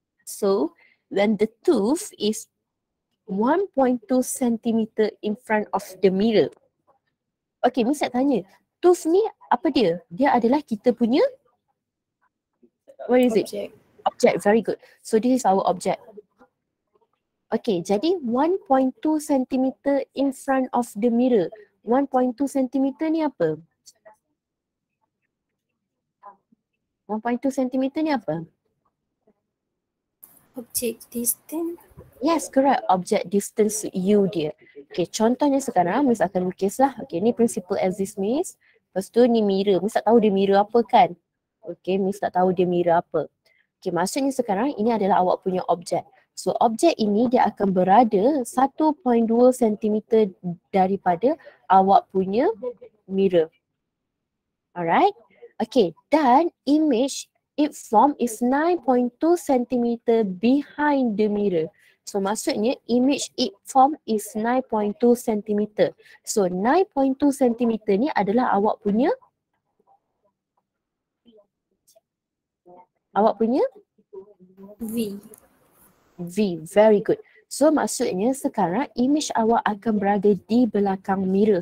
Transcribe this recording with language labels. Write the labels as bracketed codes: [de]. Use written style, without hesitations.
[en] So, when the tooth is 1.2 centimeter in front of the mirror. [ms] Okay, Miss nak tanya, tooth ni apa dia? Dia adalah kita punya, [en] what is it? Object, very good. So, this is our object. Okay, jadi 1.2 centimeter in front of the mirror. [ms] 1.2 centimeter ni apa? 1.2 centimeter ni apa? [en] Object distance. Yes, correct. Object distance U dia. [ms] Okay, contohnya sekarang Miss akan lukislah. Okay, ni principle exist Miss. Lepas tu ni mirror. Miss tak tahu dia mirror apa kan? Okay, Miss tak tahu dia mirror apa. Okay, maksudnya sekarang ini adalah awak punya objek. So, objek ini dia akan berada 1.2 cm daripada awak punya mirror. Alright? [en] Okay, dan image it form is 9.2 cm behind the mirror. So maksudnya image it form is 9.2 cm. [ms] So 9.2 cm ni adalah awak punya V. V. [en] Very good. [ms] So maksudnya sekarang image awak akan berada di belakang mirror.